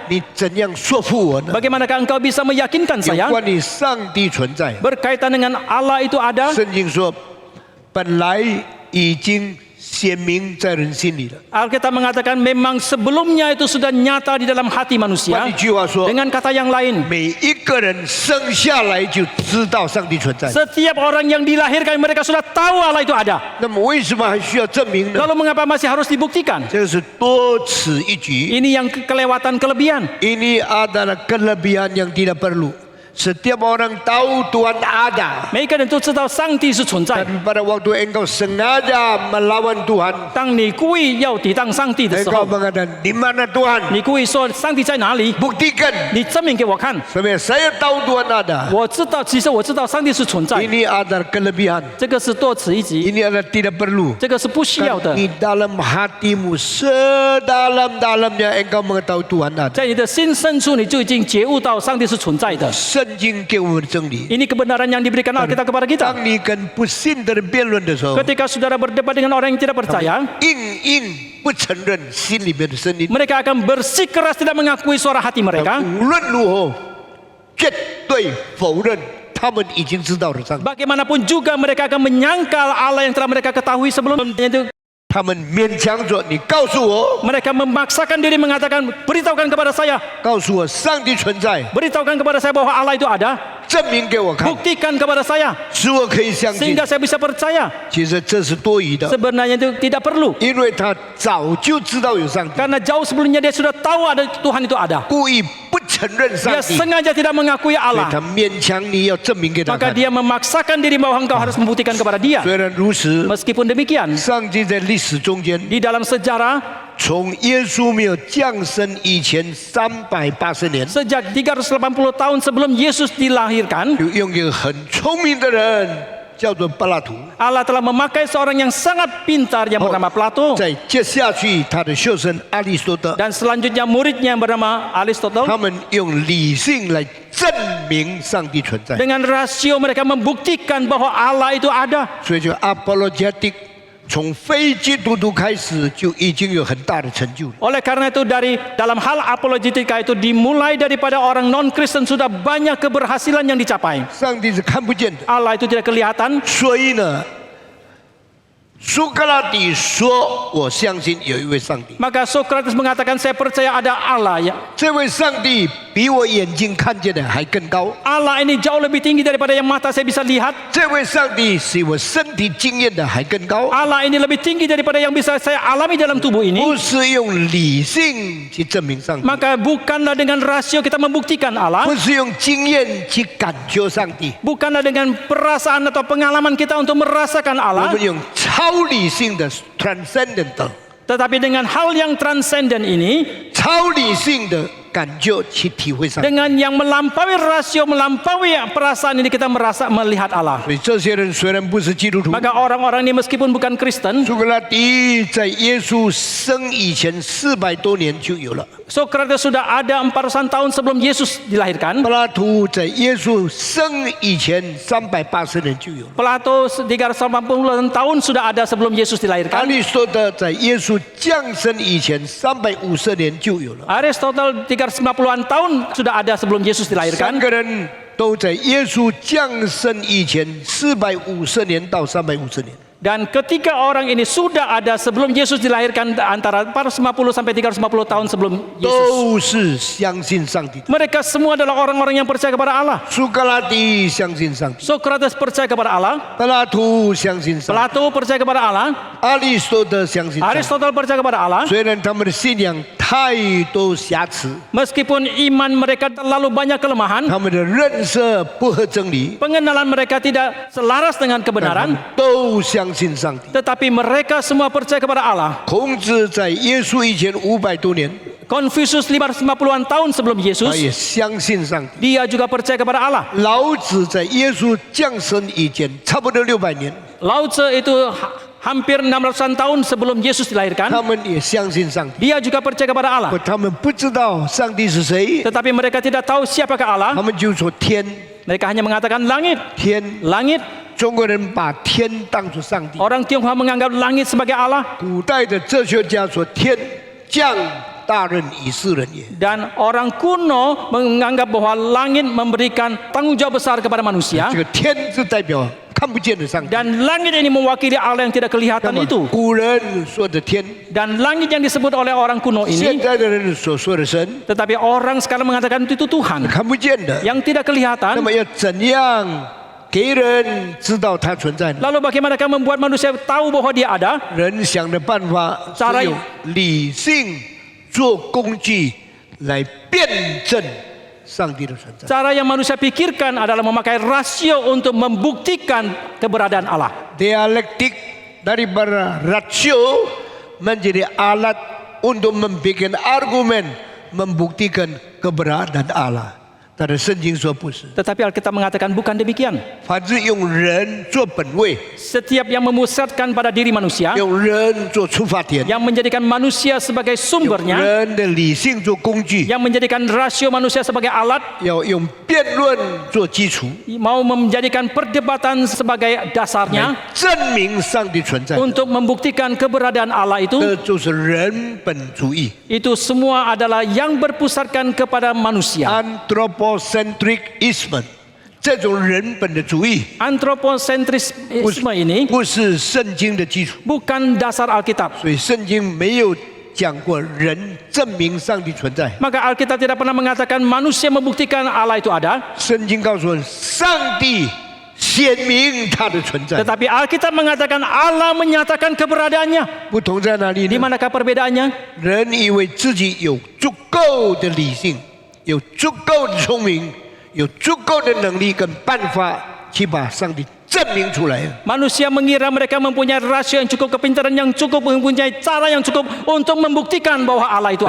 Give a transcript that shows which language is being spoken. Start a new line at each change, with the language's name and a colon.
Chinese: 你怎样说服我呢？
Indonesian: Bagaimanakah engkau bisa meyakinkan
Chinese: 有
Indonesian: saya
Chinese: 关于上帝存在，
Indonesian: berkaitan dengan Allah itu ada?
Chinese: 圣经说本来已经显明在人心里了。
Indonesian: Alkitab mengatakan memang sebelumnya itu sudah nyata di dalam hati
Chinese: 换
Indonesian: manusia.
Chinese: 一句话说，
Indonesian: Dengan kata yang lain,
Chinese: 每一个人生下来就知道上帝存在。
Indonesian: setiap orang yang dilahirkan mereka sudah tahu Allah itu ada.
Chinese: 那么为什么还需要证明呢？
Indonesian: Lalu mengapa masih harus dibuktikan?
Chinese: 这是多此一举。
Indonesian: Ini yang kelewatan kelebihan. Ini adalah kelebihan yang tidak perlu. Setiap orang tahu Tuhan ada.
Chinese: 每个人都知道上帝是存在。
Indonesian: Dan pada waktu engkau sengaja melawan Tuhan,
Chinese: 当你故意要抵挡上帝的时
Indonesian: engkau
Chinese: 候，
Indonesian: mengatakan, di mana Tuhan?
Chinese: 你故意说上帝在哪里？
Indonesian: Buktikan.
Chinese: 你证明给我看。
Indonesian: Sebenarnya saya tahu Tuhan ada.
Chinese: 我知道，其实我知道上帝是存在。
Indonesian: Ini adalah kelebihan.
Chinese: 这个是多此一举，
Indonesian: Ini adalah tidak perlu.
Chinese: 这个是不需要的。
Indonesian: Di dalam hatimu sedalam-dalamnya engkau mengetahui Tuhan ada.
Chinese: 在你的心深处，你就已经觉悟到上帝是存在的。圣经给我们真理。
Indonesian: Ini kebenaran yang diberikan Alkitab kepada kita.
Chinese: 当你跟不信的人辩论的时候，
Indonesian: Ketika saudara berdebat dengan orang yang tidak percaya,
Chinese: 硬不承认心里面的声音。
Indonesian: mereka akan bersikeras tidak mengakui suara hati mereka.
Chinese: 无论如何，绝对否认他们已经知道了上帝。
Indonesian: Bagaimanapun juga mereka akan menyangkal Allah yang telah mereka ketahui sebelumnya itu.
Chinese: 他们勉强着你告诉我，
Indonesian: Mereka memaksakan diri mengatakan, beritahukan kepada saya,
Chinese: 告诉我上帝存在，
Indonesian: beritahukan kepada saya bahwa Allah itu ada,
Chinese: 证明给我看，
Indonesian: buktikan kepada saya
Chinese: 使我可以相信。
Indonesian: sehingga saya bisa percaya.
Chinese: 其实这是多余的，
Indonesian: Sebenarnya itu tidak perlu,
Chinese: 因为他早就知道有上帝，
Indonesian: karena jauh sebelumnya dia sudah tahu ada Tuhan itu ada.
Chinese: 故意不承认上
Indonesian: Dia
Chinese: 帝，所
Indonesian: sengaja tidak mengakui Allah,
Chinese: 他勉强你要证明给他
Indonesian: maka dia memaksakan diri bahwa engkau harus membuktikan kepada dia.
Chinese: 虽然如此，
Indonesian: Meskipun demikian,
Chinese: 上帝在历史中间，
Indonesian: di dalam sejarah
Chinese: 从耶稣没有降生以前380年，
Indonesian: sejak 380 tahun sebelum Yesus dilahirkan,
Chinese: 就用一个很聪明的人，叫做柏拉图。
Indonesian: Allah telah memakai seorang yang sangat pintar yang bernama Plato,
Chinese: 再接下去，他的学生亚里士多德，
Indonesian: dan selanjutnya muridnya yang bernama Aristotle.
Chinese: 他们用理性来证明上帝存在，
Indonesian: Dengan rasio mereka membuktikan bahwa Allah itu ada.
Chinese: 所以就 apologetic 从非基督徒开始就已经有很大的成就了。
Indonesian: Oleh karena itu dari dalam hal apologetika itu dimulai daripada orang non-Kristen sudah banyak keberhasilan yang dicapai.
Chinese: 上帝是看不见的，
Indonesian: Allah itu tidak kelihatan.
Chinese: 所以呢，苏格拉底说：“我相信有一位上帝，
Indonesian: Maka Sokrates mengatakan saya percaya ada Allah ya.
Chinese: 这位上帝比我眼睛看见的还更高，
Indonesian: Allah ini jauh lebih tinggi daripada yang mata saya bisa lihat.
Chinese: 这位上帝使我身体经验的还更高。”
Indonesian: Allah ini lebih tinggi daripada yang bisa saya alami dalam tubuh ini.
Chinese: 不是用理性去证明上帝，
Indonesian: Maka bukanlah dengan rasio kita membuktikan Allah.
Chinese: 不是用经验去感觉上帝，
Indonesian: Bukanlah dengan perasaan atau pengalaman kita untuk merasakan
Chinese: 我
Indonesian: Allah.
Chinese: 们用超理性的 transcendental。
Indonesian: Tetapi dengan hal yang transenden ini,
Chinese: 超理性的感觉去体会上帝。
Indonesian: dengan yang melampaui rasio, melampaui perasaan ini kita melihat Allah.
Chinese: 所以这些人虽然不是基督徒，
Indonesian: Maka orang-orang ini meskipun bukan Kristen,
Chinese: 苏格拉底在耶稣生以前400多年就有了，
Indonesian: Sokrates sudah ada 400 tahun sebelum Yesus dilahirkan.
Chinese: 柏拉图在耶稣生以前380年就有了，
Indonesian: Plato 380 tahun sudah ada sebelum Yesus
Chinese: 亚
Indonesian: dilahirkan.
Chinese: 里士多德在耶稣降生以前350年就有了。
Indonesian: Aristotle 390-an tahun sudah ada sebelum Yesus
Chinese: 三
Indonesian: dilahirkan.
Chinese: 个人都在耶稣降生以前450年到350年。
Indonesian: Dan ketiga orang ini sudah ada sebelum Yesus dilahirkan antara 450 sampai 350 tahun sebelum Yesus.
Chinese: 都是相信上帝的。
Indonesian: Mereka semua adalah orang-orang yang percaya kepada Allah.
Chinese: 苏格拉底相信上帝，
Indonesian: Sokrates percaya kepada Allah,
Chinese: 柏拉图相信上帝，
Indonesian: Plato percaya kepada Allah,
Chinese: 亚里士多德相信上帝。
Indonesian: Aristotle percaya kepada Allah.
Chinese: 虽然他们的信仰太多瑕疵，
Indonesian: Meskipun iman mereka terlalu banyak kelemahan,
Chinese: 他们的认识不合真理，
Indonesian: pengenalan mereka tidak selaras dengan
Chinese: 但他
Indonesian: kebenaran,
Chinese: 们都相信上帝。
Indonesian: tetapi mereka semua percaya kepada Allah.
Chinese: 孔子在耶稣以前500多年，
Indonesian: Konfusius 550-an tahun sebelum
Chinese: 他
Indonesian: Yesus,
Chinese: 也相信上帝。
Indonesian: dia juga percaya kepada Allah.
Chinese: 老子在耶稣降生以前，差不多600年，
Indonesian: Lao Tzu itu hampir 600-an tahun sebelum Yesus dilahirkan,
Chinese: 们也相信上帝。
Indonesian: dia juga percaya kepada Allah.
Chinese: 他们不知道上帝是谁，
Indonesian: Tetapi mereka tidak tahu siapakah Allah.
Chinese: 他们就说天
Indonesian: Mereka hanya mengatakan langit,
Chinese: 天。
Indonesian: langit.
Chinese: 中国人把天当作上帝，
Indonesian: Orang Tionghoa menganggap langit sebagai Allah.
Chinese: 古代的哲学家说天降大任以示人也。
Indonesian: Dan orang kuno menganggap bahwa langit memberikan tanggung jawab besar kepada manusia.
Chinese: 这个天是代表看不见的上帝。
Indonesian: Dan langit ini mewakili Allah yang tidak
Chinese: 那
Indonesian: kelihatan
Chinese: 么
Indonesian: itu.
Chinese: 古人说的天，
Indonesian: Dan langit yang disebut oleh orang kuno
Chinese: 现
Indonesian: ini,
Chinese: 在的人所说的神，
Indonesian: tetapi orang sekarang mengatakan itu Tuhan
Chinese: 看不见的。
Indonesian: yang tidak
Chinese: 那
Indonesian: kelihatan.
Chinese: 么要怎样给人知道它存在呢？
Indonesian: Lalu bagaimanakah membuat manusia tahu bahwa dia ada?
Chinese: 人想的办法是用理性做工具来辩证上帝的存在。
Indonesian: Cara yang manusia pikirkan adalah memakai rasio untuk membuktikan keberadaan Allah. Dialektik daripada rasio menjadi alat untuk membuat argumen membuktikan keberadaan Allah.
Chinese: 但是圣经说不是，
Indonesian: Tetapi Alkitab mengatakan bukan demikian.
Chinese: 凡是用人做本位，
Indonesian: Setiap yang memusatkan pada diri manusia,
Chinese: 用人做出发点，
Indonesian: yang menjadikan manusia sebagai
Chinese: 用
Indonesian: sumbernya,
Chinese: 人的理性做工具，
Indonesian: yang menjadikan rasio manusia sebagai alat,
Chinese: 要用辩论做基础，
Indonesian: mau menjadikan perdebatan sebagai
Chinese: 来
Indonesian: dasarnya
Chinese: 证明上帝存在的，
Indonesian: untuk membuktikan keberadaan Allah
Chinese: 这
Indonesian: itu,
Chinese: 就是人本主义
Indonesian: itu semua adalah yang berpusatkan kepada manusia.
Chinese: （anthropocentricism）。 这种人本的主义
Indonesian: Antroposentrisme ini
Chinese: 不是圣经的基础，
Indonesian: bukan dasar Alkitab.
Chinese: 所以圣经没有讲过人证明上帝存在。
Indonesian: Maka Alkitab tidak pernah mengatakan manusia membuktikan Allah itu ada.
Chinese: 圣经告诉我们，上帝显明他的存在。
Indonesian: Tetapi Alkitab mengatakan Allah menyatakan keberadaannya.
Chinese: 不同在哪里
Indonesian: Di
Chinese: 呢？
Indonesian: manakah perbedaannya?
Chinese: 人以为自己有足够的理性，有足够的聪明，有足够的能力跟办法去把上帝证明出来。
Indonesian: Manusia mengira mereka mempunyai rasio yang cukup, kepintaran yang cukup, mempunyai cara yang cukup untuk membuktikan bahwa Allah itu